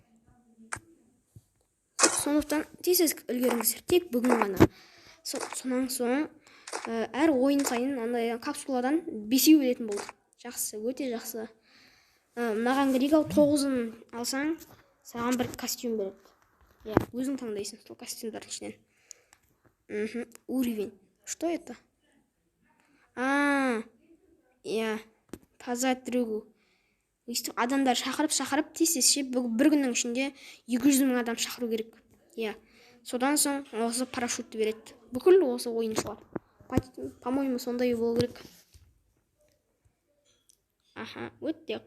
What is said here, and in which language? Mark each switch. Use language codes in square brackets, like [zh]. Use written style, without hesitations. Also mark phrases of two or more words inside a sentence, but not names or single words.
[kk] Сондықтан тез үлгеріңіздер, тек бүгін ғана. Сонан соң әр ойын сайын андай капсуладан 5 өлетін болды. Жақсы, өте жақсы. Мынаған керек, ал 9-ын алсаң, саған бір костюм береді. Өзің таңдайсың сол костюмдардың ішінен. [ru] Уровень. Что это? Позвать другу. [kk] Адамдар шақырып тез бір күннің ішінде 200 мың адам шақыру керек. Содан соң осы парашютті береді. Бүкіл осы ойыншылар. По-моему, сондай болу керек. Өте.